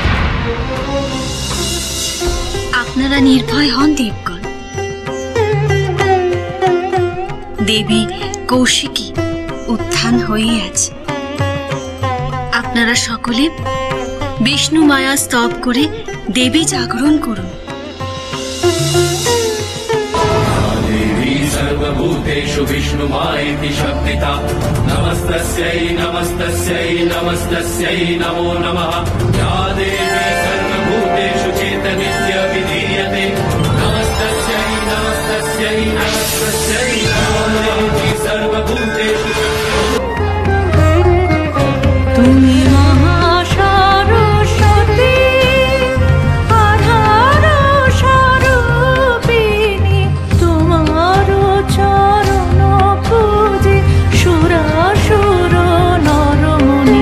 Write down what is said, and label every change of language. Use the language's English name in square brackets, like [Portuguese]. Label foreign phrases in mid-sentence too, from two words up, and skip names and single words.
[Bangla] আপনারা নির্ভয় হন দেবগণ, দেবী কৌশিকী উত্থান হয়ে আছে। আপনারা সকলে বিষ্ণু মায়া স্তব করে দেবী জাগরণ করুন। [Sanskrit] দেবী সর্বভূতেষু বিষ্ণুমায়েতি শক্তিতা। নমস্তস্যৈ নমস্তস্যৈ নমস্তস্যৈ নমো নমঃ। যা দেবী সর্বভূতেষু চেতনিত্যভিধীয়তে। নমস্তস্যৈ নমস্তস্যৈ নমস্তস্যৈ নমো দেবী সর্বভূতেষু। [Bangla] তুমি মহাসরস্বতী আধার স্বরূপিণী, তোমার চরণ পূজে সুরাসুর নরমণি।